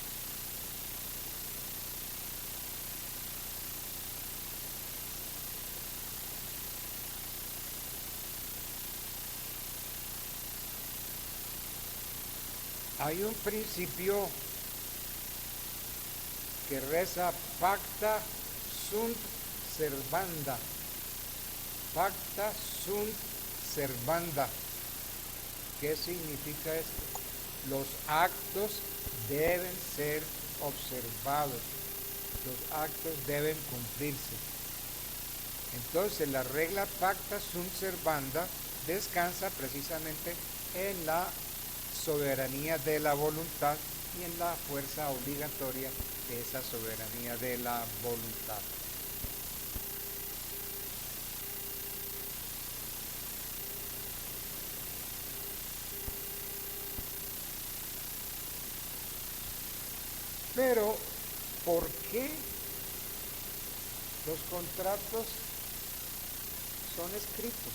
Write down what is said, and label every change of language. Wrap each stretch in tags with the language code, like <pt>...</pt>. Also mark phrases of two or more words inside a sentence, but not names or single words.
<es>Hay un principio que reza</es> <la>pacta sunt servanda. Pacta sunt servanda.</la> <es>¿Qué significa esto? Los actos deben ser observados. Los actos deben cumplirse. Entonces la regla</es> <la>pacta sunt servanda</la> <es>descansa precisamente en la soberanía de la voluntad y en la fuerza obligatoria de esa soberanía de la voluntad. Pero, ¿por qué los contratos son escritos?</es>